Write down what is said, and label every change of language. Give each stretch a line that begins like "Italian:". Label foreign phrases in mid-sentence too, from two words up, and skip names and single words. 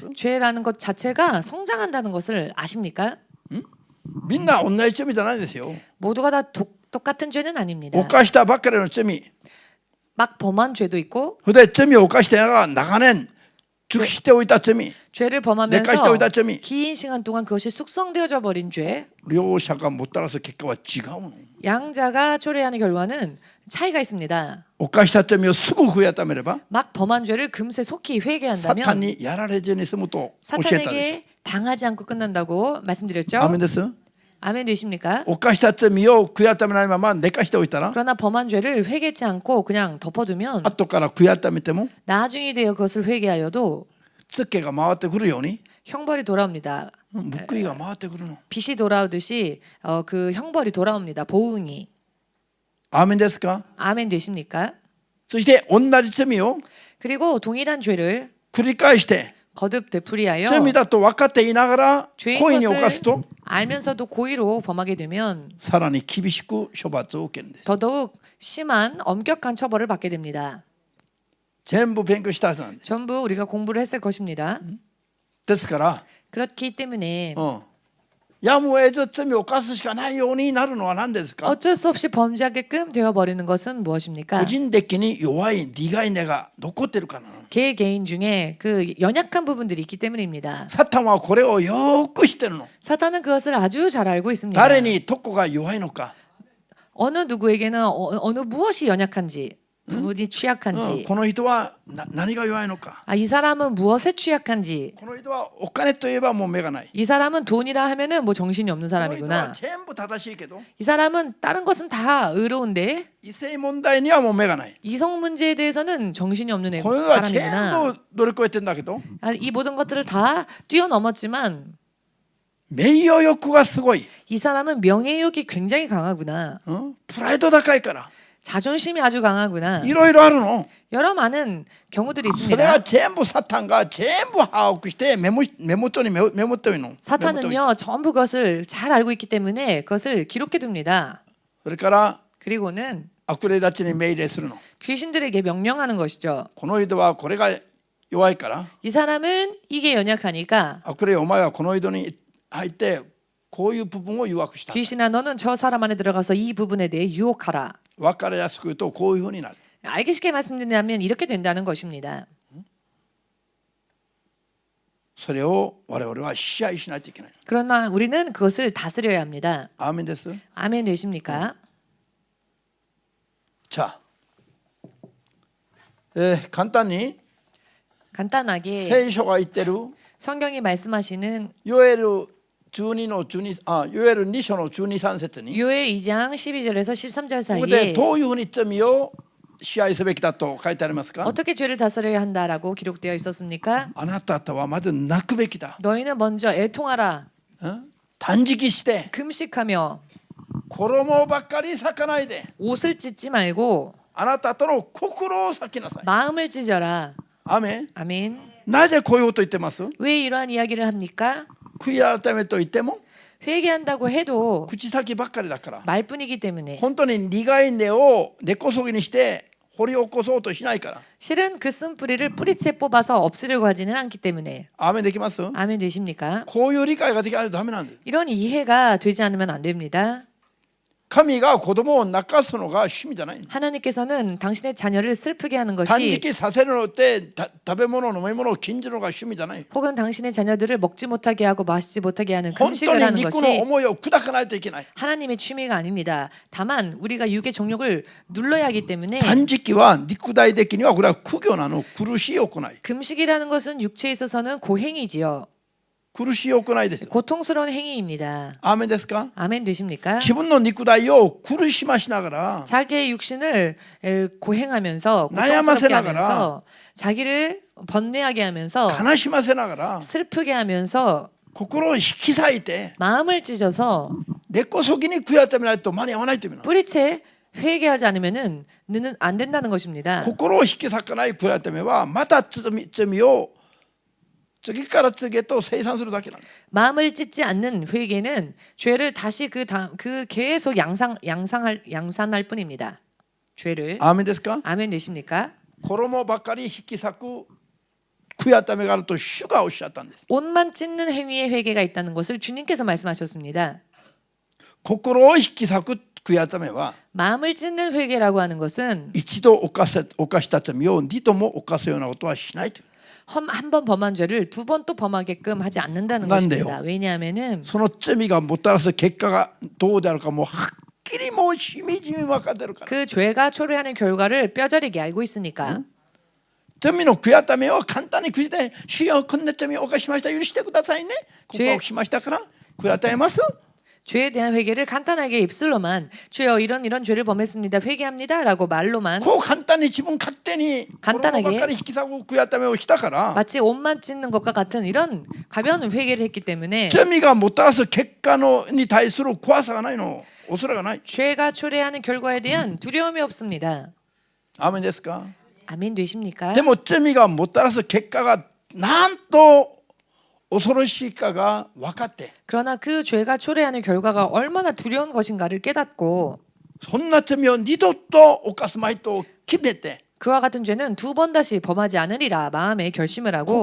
Korean: 죄라는 것 자체가 성장한다는 것을 아십니까?
Japanese: みんな同じ罪じゃないですよ
Korean: 모두가 다 똑같은 죄는 아닙니다.
Japanese: 犯したばっかりの罪
Korean: 막 범한 죄도 있고
Japanese: それで罪を犯してながら長年熟しておいた罪
Korean: 죄를
Japanese: 寝かしておいた
Korean: 범하면서
Japanese: 罪
Korean: 긴 시간 동안 그것이 숙성되어져 버린 죄
Japanese: 両者がもたらす結果は違うの
Korean: 양자가 초래하는 결과는 차이가 있습니다.
Japanese: 犯した罪をすぐ悔やためれば
Korean: 막 범한 죄를 금세 속히
Japanese: サタン
Korean: 회개한다면
Japanese: にやられずに済むと教えたでしょ
Korean: 사탄에게 당하지 않고 끝난다고 말씀드렸죠.
Japanese: アーメンです
Korean: 아멘 되십니까?
Japanese: 犯した罪を悔やためないまま寝かしておいたら
Korean: 그러나 범한 죄를 회개치 않고 그냥 덮어두면
Japanese: 後から悔やためても
Korean: 나중이 되어 그것을 회개하여도
Japanese: ツッケが回ってくるように
Korean: 형벌이 돌아옵니다.
Japanese: 報いが回ってくるの
Korean: 빛이 돌아오듯이 그 형벌이 돌아옵니다. 보응이.
Japanese: アーメンですか
Korean: 아멘 되십니까?
Japanese: そして同じ罪を
Korean: 그리고 동일한 죄를
Japanese: 繰り返して
Korean: 거듭 되풀이하여
Japanese: 罪だと分かっていながら
Korean: 죄인
Japanese: 故意に犯す
Korean: 것을
Japanese: と
Korean: 알면서도 고의로 범하게 되면
Japanese: さらに厳しく処罰を受けるんです
Korean: 더더욱 심한 엄격한 처벌을 받게 됩니다.
Japanese: 全部勉強したはずなんです
Korean: 전부 우리가 공부를 했을 것입니다.
Japanese: ですから、
Korean: 그렇기 때문에
Japanese: やむを得ず罪を犯すしかないようになるのは何ですか
Korean: 어쩔 수 없이 범죄하게끔 되어버리는 것은
Japanese: 個
Korean: 무엇입니까?
Japanese: 人的に弱い利害根が残ってるからなの
Korean: 개인 중에 그 연약한 부분들이 있기 때문입니다.
Japanese: サタンはこれをよく知ってるの
Korean: 사탄은 그것을 아주 잘 알고 있습니다.
Japanese: 誰にどこが弱いのか
Korean: 어느 누구에게는 어느 무엇이 연약한지, 부분이 취약한지,
Japanese: この人は何が弱いのか
Korean: 이 사람은 무엇에 취약한지,
Japanese: この人はお金といえばもう目がない
Korean: 이 사람은 돈이라 하면은 뭐 정신이 없는
Japanese: この人は
Korean: 사람이구나.
Japanese: 全部正しいけど
Korean: 이 사람은 다른 것은 다 의로운데
Japanese: 異性問題にはもう目がない
Korean: 이성 문제에 대해서는 정신이 없는
Japanese: この人は全
Korean: 사람이구나.
Japanese: 部乗り越えてんだけど
Korean: 이 모든 것들을 다 뛰어넘었지만
Japanese: 名誉欲がすごい、
Korean: 이 사람은 명예욕이 굉장히 강하구나.
Japanese: プライド高いから
Korean: 자존심이 아주 강하구나.
Japanese: いろいろあるの
Korean: 여러 많은 경우들이
Japanese: それは
Korean: 있습니다.
Japanese: 全部サタンが全部把握してメモってるの
Korean: 사탄은요 전부 그것을 잘 알고 있기 때문에 그것을 기록해 둡니다.
Japanese: それから
Korean: 그리고는
Japanese: 悪霊たちに命令するの
Korean: 귀신들에게 명령하는 것이죠.
Japanese: この人はこれが弱いから
Korean: 이 사람은 이게 연약하니까
Japanese: 悪霊お前はこの人に入ってこういう部分を誘惑した
Korean: 귀신아 너는 저 사람 안에 들어가서 이 부분에 대해 유혹하라.
Japanese: 分かりやすく言うとこういうふうになる
Korean: 알기 쉽게 말씀드리면 이렇게 된다는 것입니다.
Japanese: それを我々は支配しないといけない
Korean: 그러나 우리는 그것을 다스려야 합니다.
Japanese: アーメンです
Korean: 아멘 되십니까? 자,
Japanese: 簡単に
Korean: 간단하게
Japanese: 聖書が言ってる
Korean: 성경이 말씀하시는
Japanese: ヨエル 12の12いわゆる2章の12、13節に
Korean: 요엘 2장 12절에서 13절
Japanese: ここで
Korean: 사이에
Japanese: どういうふうに罪を支配すべきだと書いてありますか？
Korean: 어떻게 죄를 다스려야 한다라고 기록되어 있었습니까?
Japanese: あなたはまず泣くべきだ。
Korean: 너희는 먼저 애통하라.
Japanese: 断食して
Korean: 금식하며
Japanese: 衣ばっかり裂かないで
Korean: 옷을 찢지 말고
Japanese: あなたとの心を裂きなさい。
Korean: 마음을 찢어라.
Japanese: アメン。
Korean: 아멘.
Japanese: なぜこういうこと言ってます？
Korean: 왜 이러한 이야기를 합니까?
Japanese: 悔い改めと言っても
Korean: 회개한다고 해도
Japanese: 口先ばっかりだから
Korean: 말뿐이기 때문에
Japanese: 本当に苦い根を根こそぎにして掘り起こそうとしないから。
Korean: 실은 그 쓴뿌리를 뿌리채 뽑아서 없애려고 하지는 않기 때문에
Japanese: アーメンできます？
Korean: 아멘 되십니까?
Japanese: こういう理解ができないとダメなんです。
Korean: 이런 이해가 되지 않으면 안 됩니다.
Japanese: 神が子供を泣かすのが趣味じゃない。
Korean: 하나님께서는 당신의 자녀를 슬프게 하는
Japanese: 断
Korean: 것이
Japanese: 食させるのって食べ物飲み物を禁じるのが趣味じゃない。
Korean: 혹은 당신의 자녀들을 먹지 못하게 하고 마시지 못하게 하는
Japanese: 本当
Korean: 금식을
Japanese: に
Korean: 하는
Japanese: 肉の
Korean: 것이
Japanese: 思いを砕かないといけない。
Korean: 하나님의 취미가 아닙니다. 다만 우리가 육의 정욕을 눌러야 하기 때문에
Japanese: 断食は肉体的にはこれは苦行なの。苦しい行い。
Korean: 금식이라는 것은 육체에 있어서는 고행이지요.
Japanese: 苦しい行いです。
Korean: 고통스러운 행위입니다.
Japanese: アーメンですか？
Korean: 아멘 되십니까?
Japanese: 自分の肉体を苦しましながら
Korean: 자기의 육신을 고행하면서
Japanese: 悩ませ
Korean: 고통스럽게
Japanese: ながら
Korean: 하면서 자기를 번뇌하게 하면서
Japanese: 悲しませながら
Korean: 슬프게 하면서
Japanese: 心を引き裂いて
Korean: 마음을 찢어서
Japanese: 根こそぎに悔い改めないと間に合わないというの。
Korean: 뿌리채 회개하지 않으면은 는 안 된다는 것입니다.
Japanese: 心を引き裂かない悔い改めはまた罪を次から次へと生産するだけなんです。
Korean: 마음을 찢지 않는 회개는 죄를 다시 그 계속 양산할 뿐입니다. 죄를
Japanese: アーメンですか？
Korean: 아멘 되십니까?
Japanese: 衣ばかり引き裂く悔い改めがあると主がおっしゃったんです。
Korean: 옷만 찢는 행위의 회개가 있다는 것을 주님께서 말씀하셨습니다.
Japanese: 心を引き裂く悔い改めは
Korean: 마음을 찢는 회개라고 하는 것은
Japanese: 一度犯した罪を二度も犯すようなことはしないという。
Korean: 한 번 범한 죄를 두 번 또 범하게끔 하지 않는다는 난데요. 것입니다. 왜냐하면은
Japanese: その罪がもたらす結果がどうであるかもうはっきりもうしみじみ分かってるから。
Korean: 그 죄가 초래하는 결과를 뼈저리게 알고 있으니까
Japanese: 罪の悔い改めを簡単に悔いて、主よこんな罪を犯しました、許してくださいね。告白しましたから悔い改めます。
Korean: 죄에 대한 회개를 간단하게 입술로만 주여 이런 죄를 범했습니다. 회개합니다라고 말로만
Japanese: こう簡単に自分勝手に簡単に心ばっかり引き裂く悔い改めをしたから
Korean: 마치 옷만 찢는 것과 같은 이런 가벼운 회개를 했기 때문에
Japanese: 罪がもたらす結果に対する怖さがないの、恐れがない。
Korean: 죄가 초래하는 결과에 대한 두려움이 없습니다.
Japanese: アーメンですか？
Korean: 아멘 되십니까?
Japanese: でも罪がもたらす結果がなんと恐ろしいかが分かって、
Korean: 그러나 그 죄가 초래하는 결과가 얼마나 두려운 것인가를 깨닫고
Japanese: そんな罪を二度と犯すまいと決めて
Korean: 그와 같은 죄는 두 번 다시 범하지 않으리라 마음에 결심을 하고